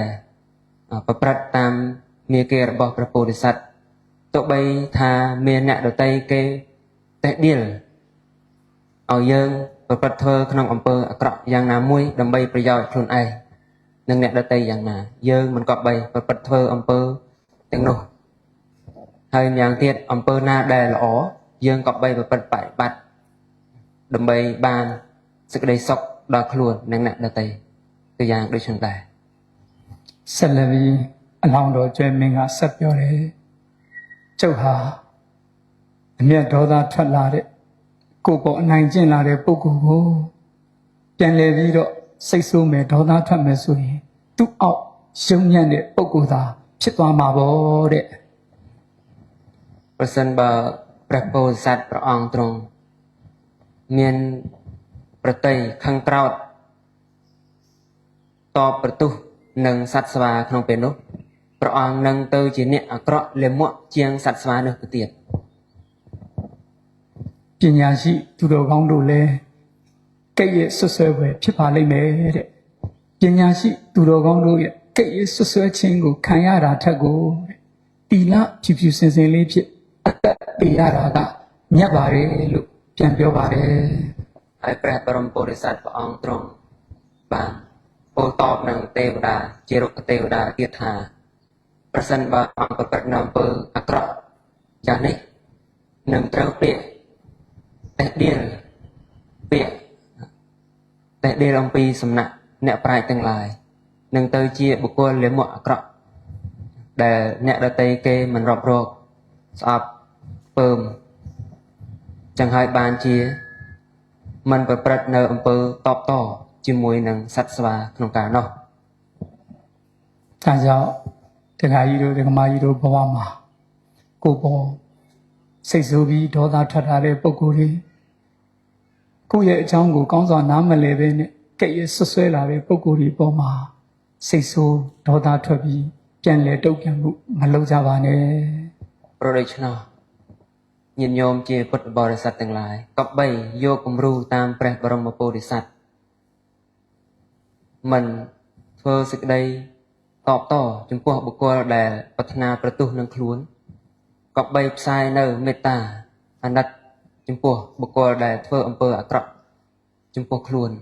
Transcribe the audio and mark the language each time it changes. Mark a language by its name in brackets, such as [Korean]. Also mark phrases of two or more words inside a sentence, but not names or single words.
[Khmer] ប្រព្រឹត្តតាមមេគារបស់ព្រះពោធិសត្វទោះបីថាមានអ្នកដទៃគេតេះដៀលឲ្យយើងប្រព្រឹត្តធ្វើក្នុងអំពើអាក្រក់យ៉ាងណាមួយដើម្បីប្រយោជន៍ខ្លួនឯងនិងអ្នកដទៃយ៉ាងណាយើងមិនគប្បីប្រព្រឹត្តធ្វើអំពើទាំងនោះហើយម្យ៉ាងទៀតអំពើណាដែលល្អយើងគប្បីប្រព្រឹត្តបប្រតិបត្តិដើម្បីបានសេចក្តីសុខដល់ខ្លួននិងអ្នកដទៃตัวอย่างដូចនេះដែរ [Burmese] ဆက်လက်ပြီးအလောင်းတော်ကျွဲမင်းကဆက်ပြောတယ်ကျုပ်ဟာအမျက်ဒေါသထွက်လာတဲ့ကိုယ်ပေါ်အနိုင်ကျင့်လာတဲ့ပုဂ္ဂိုလ်ကိုပြန်လည်ပြီးတော့စိတ်ဆိုးမယ်ဒေါသထွက်မယ်ဆိုရင်သူ့အောက်ရုံညံ့တဲ့ပုဂ္ဂိုလ်သာဖြစ်သွားမှာပေါ့တဲ့ [Khmer] ប្រសិនបើព្រះពោធិសត្វព្រះអង្គទ្រង់មានប្រតិយខឹងក្រោធតបប្រទុះនឹងសត្វស្វាក្នុងពេលនោះព្រះអង្គនឹងទៅជាអ្នកអាក្រក់លាមកជាងសត្វស្វានោះទៅទៀត [Burmese] ပညာရှိသူတော်ကောင်းတို့လည်းကဲ့ရဲ့ဆွဆွဲပဲဖြစ်ပါလိမ့်မယ်တဲ့ပညာရှိသူတော်ကောင်းတို့ရဲ့ကဲ့ရဲ့ဆွဆွဲခြင်းကိုခံရတာထက်ကိုတဲ့တီလဖြူဖြူစင်စင်လေးဖြစ်အသက်ပေးရတာကမြတ်ပါတယ်လို့ပြန်ပြောပါတယ် [Khmer] ហើយព្រះបរមពុទ្ធិសត្វព្រះអង្គទ្រង់បានពោលតបនឹងទេវតាជារុក្ខទេវតាទៀត ថាប្រសិនបើអង្គប្រព្រឹត្តនៅអំពើអាក្រក់យ៉ាងនេះនឹងត្រូវពាក្យតេះដៀលពាក្យតេះដៀលអំពីសំណាក់អ្នកប្រាជ្ញទាំងឡាយនឹងទៅជាបុគ្គលលាមកអាក្រក់ដែលអ្នកដទៃគេមិនរាប់រកស្អប់ពើមចឹងហើយបានជាមិនប្រព្រឹត្តនៅអំពើតបតជាមួយនឹងសត្វស្វាក្នុងការនោះ [Burmese] ဒါကြောင့်တခါကြီးတို့တခါမကြီးတို့ဘဝမှာကိုယ်ပေါ်စိတ်ဆိုးပြီးဒေါသထွက်ထားတဲ့ပုံကိုယ်တွေကိုယ့်ရဲ့အကြောင်းကိုကောင်းစွာနားမလည်ပဲနဲ့ကဲ့ရဲ့ဆွဆွဲလာတဲ့ပုံကိုယ်တွေပေါ်မှာစိတ်ဆိုးဒေါသထွက်ပြီးပြန်လဲတုတ်ပြန်မှုမလုပ်ကြပါနဲ့ [Khmer] ព្រោះដូច្នោះញាតិញោមជាពុទ្ធបរិស័ទទាំងឡាយក៏បីយកគំរូតាមព្រះបរមពុទ្ធិសត្វមិនធ្វើសេចក្តីតបតចំពោះបុគ្គលដែលប្រាថ្នាប្រទុះនឹងខ្លួនក៏បីផ្សាយនៅមេត្តាអាណិតចំពោះបុគ្គលដែលធ្វើអំពើអាក្រក់ចំពោះខ្លួន